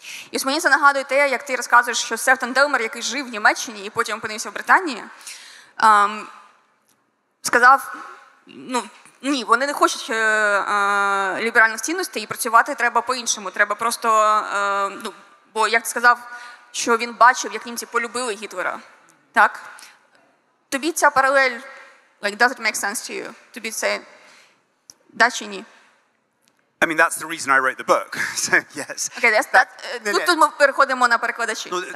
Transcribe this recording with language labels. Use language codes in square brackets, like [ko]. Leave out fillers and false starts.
[uk] І ось мені це нагадує те, як ти розказуєш, що Сефтон Делмер, який жив в Німеччині і потім опинився в Британії, сказав, ні, вони не хочуть ліберальних цінностей, і працювати треба по-іншому. Треба просто, бо як ти сказав, що він бачив, як німці полюбили Гітлера. Так? Тобі ця паралель, [en] does it make sense to you? [uk] Тобі це, да чи ні? [en] I mean, that's the reason I wrote the book. So, yes. [uk] Okay, тут ми переходимо на перекладачі.